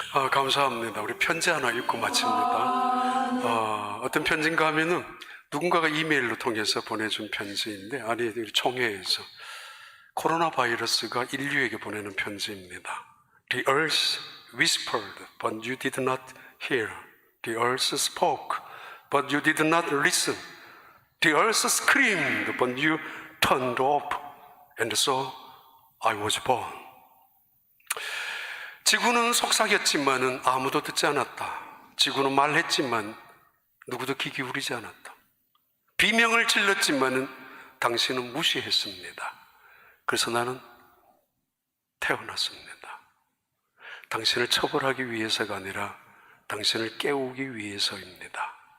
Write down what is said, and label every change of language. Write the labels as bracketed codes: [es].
[ko] 감사합니다. 우리 편지 하나 읽고 마칩니다. 어떤 편지인가 하면은 누군가가 이메일로 통해서 보내준 편지인데, 아니, 우리 총회에서 코로나 바이러스가 인류에게 보내는 편지입니다. [en] The earth whispered, but you did not hear. The earth spoke, but you did not listen. The earth screamed, but you turned off. And so I was born. [ko] 지구는 속삭였지만은 아무도 듣지 않았다. 지구는 말했지만 누구도 귀 기울이지 않았다. 비명을 질렀지만은 당신은 무시했습니다. 그래서 나는 태어났습니다. 당신을 처벌하기 위해서가 아니라 당신을 깨우기 위해서입니다.